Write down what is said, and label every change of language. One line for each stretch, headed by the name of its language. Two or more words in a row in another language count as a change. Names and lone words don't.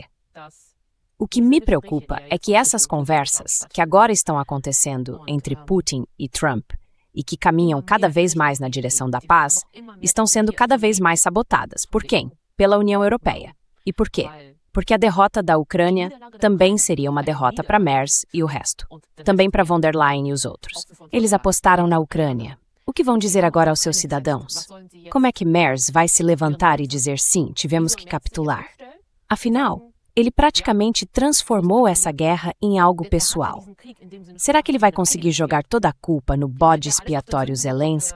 Portuguese: O que me preocupa é que essas conversas, que agora estão acontecendo entre Putin e Trump, e que caminham cada vez mais na direção da paz, estão sendo cada vez mais sabotadas. Por quem? Pela União Europeia. E por quê? Porque a derrota da Ucrânia também seria uma derrota para Merz e o resto. Também para von der Leyen e os outros. Eles apostaram na Ucrânia. O que vão dizer agora aos seus cidadãos? Como é que Merz vai se levantar e dizer sim, tivemos que capitular? Afinal, ele praticamente transformou essa guerra em algo pessoal. Será que ele vai conseguir jogar toda a culpa no bode expiatório Zelensky?